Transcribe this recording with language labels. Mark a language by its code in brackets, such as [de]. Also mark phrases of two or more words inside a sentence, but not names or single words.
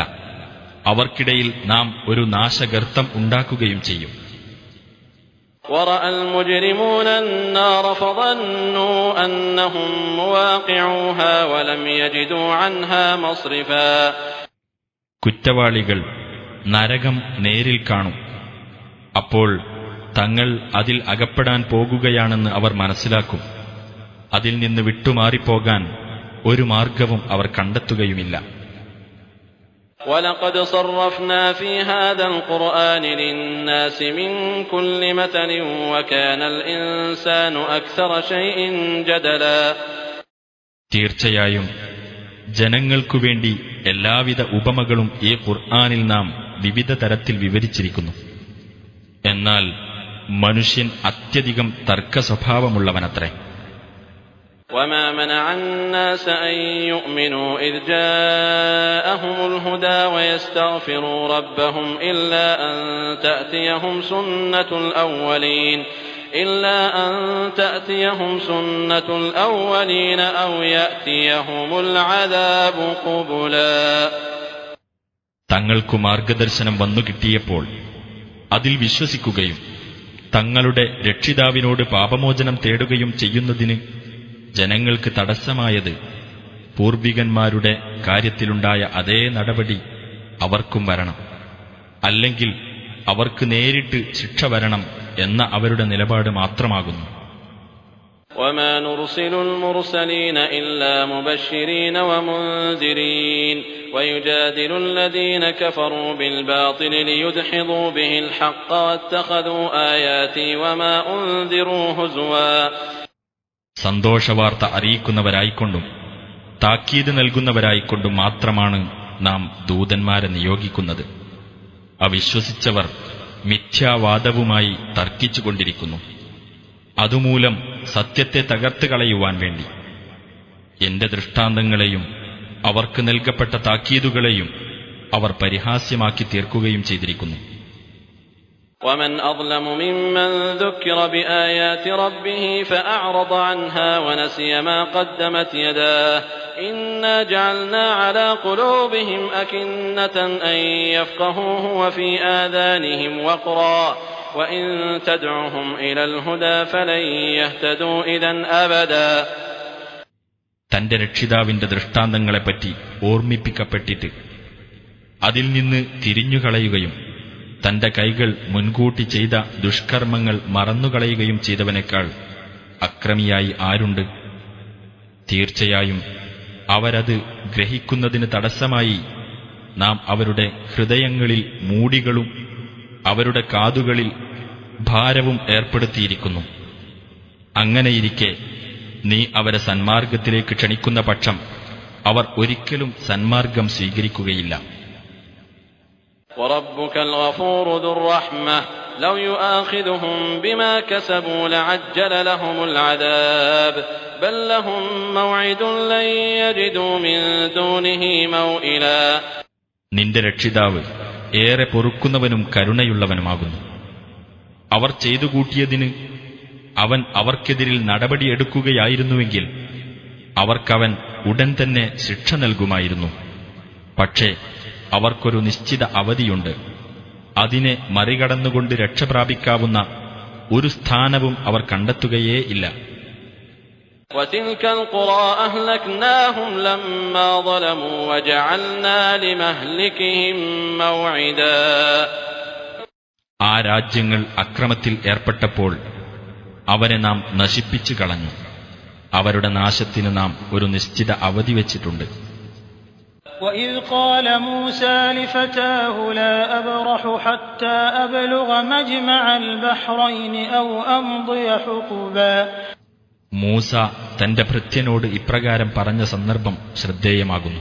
[ml] അവർക്കിടയിൽ നാം ഒരു നാശഗർത്തം ഉണ്ടാക്കുകയും ചെയ്യും. [ar] وَرَأَى الْمُجْرِمُونَ النَّارَ فَظَنُّوا أَنَّهُمْ مُوَاقِعُوهَا وَلَمْ يَجِدُوا عَنْهَا مَصْرِفًا. [ml] കുറ്റവാളികൾ നരകം നേരിൽ കാണും. അപ്പോൾ തങ്ങൾ അതിൽ അകപ്പെടാൻ പോകുകയാണെന്ന് അവർ മനസ്സിലാക്കും. അതിൽ നിന്ന് വിട്ടുമാറിപ്പോകാൻ ഒരു മാർഗവും അവർ കണ്ടെത്തുകയുമില്ല. [ar] ولقد صرفنا في هذا القرآن للناس من كل مثل وكان الإنسان أكثر شيء جدلا. [ml] തീർച്ചയായും ജനങ്ങൾക്കുവേണ്ടി എല്ലാവിധ ഉപമകളും ഈ ഖുർആനിൽ നാം വിവിധ തരത്തിൽ വിവരിച്ചിരിക്കുന്നു. എന്നാൽ മനുഷ്യൻ അത്യധികം തർക്കസ്വഭാവമുള്ളവനത്രേ. [ar] وما منع الناس أن يؤمنوا إذ جاءهم الهدى ويستغفروا ربهم إلا أن تأتيهم سنة الأولين أو يأتيهم العذاب قبلا. [ml] തങ്ങൾക്കു മാർഗദർശനം വന്നു കിട്ടിയപ്പോൾ അതിൽ വിശ്വസിക്കുകയും തങ്ങളുടെ രക്ഷിതാവിനോട് പാപമോചനം തേടുകയും ചെയ്യുന്നതിന് ജനങ്ങൾക്ക് തടസ്സമായത് പൂർവികന്മാരുടെ കാര്യത്തിലുണ്ടായ അതേ നടപടി അവർക്കും വരണം, അല്ലെങ്കിൽ അവർക്ക് നേരിട്ട് ശിക്ഷ വരണം എന്ന അവരുടെ നിലപാട് മാത്രമാകുന്നു. [ar] وما نرسل المرسلين إلا مبشرين ومنذرين ويجادل الذين كفروا بالباطل ليدحضوا به الحق واتخذوا آياتي وما أنذروا هزوا. [ml] സന്തോഷവാർത്ത അറിയിക്കുന്നവരായിക്കൊണ്ടും താക്കീത് നൽകുന്നവരായിക്കൊണ്ടും മാത്രമാണ് നാം ദൂതന്മാരെ നിയോഗിക്കുന്നത്. അവിശ്വസിച്ചവർ മിഥ്യാവാദവുമായി തർക്കിച്ചുകൊണ്ടിരിക്കുന്നു. അതുമൂലം സത്യത്തെ തകർത്ത് കളയുവാൻ വേണ്ടി എന്റെ ദൃഷ്ടാന്തങ്ങളെയും അവർക്ക് നൽകപ്പെട്ട താക്കീതുകളെയും അവർ പരിഹാസ്യമാക്കി തീർക്കുകയും ചെയ്തിരിക്കുന്നു. [ar] ومن أظلم ممن ذكر بآيات ربه فأعرض عنها ونسي ما قدمت يداه إنا جعلنا على قلوبهم أكنة أن يفقهوه وفي آذانهم وقرا وإن تدعهم إلى الهدى فلن يهتدوا إذا أبدا. [ml] തന്റെ രക്ഷിതാവിന്റെ ദൃഷ്ടാന്തങ്ങളെപ്പറ്റി ഓർമ്മിപ്പിക്കപ്പെട്ടിട്ട് അതിൽ നിന്ന് തിരിഞ്ഞുകളയുകയും തന്റെ കൈകൾ മുൻകൂട്ടി ചെയ്ത ദുഷ്കർമ്മങ്ങൾ മറന്നുകളയുകയും ചെയ്തവനേക്കാൾ അക്രമിയായി ആരുണ്ട്? തീർച്ചയായും അവരത് ഗ്രഹിക്കുന്നതിന് തടസ്സമായി നാം അവരുടെ ഹൃദയങ്ങളിൽ മൂടികളും അവരുടെ കാതുകളിൽ ഭാരവും ഏർപ്പെടുത്തിയിരിക്കുന്നു. അങ്ങനെയിരിക്കെ നീ അവരെ സന്മാർഗത്തിലേക്ക് ക്ഷണിക്കുന്ന പക്ഷം അവർ ഒരിക്കലും സന്മാർഗം സ്വീകരിക്കുകയില്ല. [ar] وَرَبُّكَ الْغَفُورُ ذُو الرَّحْمَةِ لَوْ يُؤَاخِذُهُم بِمَا كَسَبُوا لَعَجَّلَ لَهُمُ الْعَذَابَ بَل لَّهُم مَّوْعِدٌ لَّن يَجِدُوا مِن دُونِهِ مَوْئِلًا. [ml] നിന്റെ രക്ഷിതാവ് ഏറെ പൊറുക്കുന്നവനും കരുണയുള്ളവനുമാകുന്നു. അവർ ചെയ്തു കൂട്ടിയതിന് അവൻ അവർക്കെതിരിൽ നടപടിയെടുക്കുകയായിരുന്നുവെങ്കിൽ അവർക്കവൻ ഉടൻ തന്നെ ശിക്ഷ നൽകുമായിരുന്നു. പക്ഷേ അവർക്കൊരു നിശ്ചിത അവധിയുണ്ട്. അതിനെ മറികടന്നുകൊണ്ട് രക്ഷപ്രാപിക്കാവുന്ന ഒരു സ്ഥാനവും അവർ കണ്ടെത്തുകയേ ഇല്ല. [ar] وَتِلْكَ الْقُرَىٰ أَهْلَكْنَاهُمْ لَمَّا ظَلَمُوا وَجَعَلْنَا لِمَهْلِكِهِم مَّوْعِدًا. [ml] ആ രാജ്യങ്ങൾ അക്രമത്തിൽ ഏർപ്പെട്ടപ്പോൾ അവരെ നാം നശിപ്പിച്ചു കളഞ്ഞു. അവരുടെ നാശത്തിന് നാം ഒരു നിശ്ചിത അവധി വച്ചിട്ടുണ്ട്. [ar] وَإِذْ قَالَ مُوسَى لِفَتَاهُ لَا أَبْرَحُ حَتَّى أَبْلُغَ مَجْمَعَ الْبَحْرَيْنِ أَوْ أَمْضِيَ حُقُبًا. [ml] മൂസ തന്റെ ഭൃത്യനോട് ഇപ്രകാരം പറഞ്ഞ സന്ദർഭം ശ്രദ്ധേയമാകുന്നു.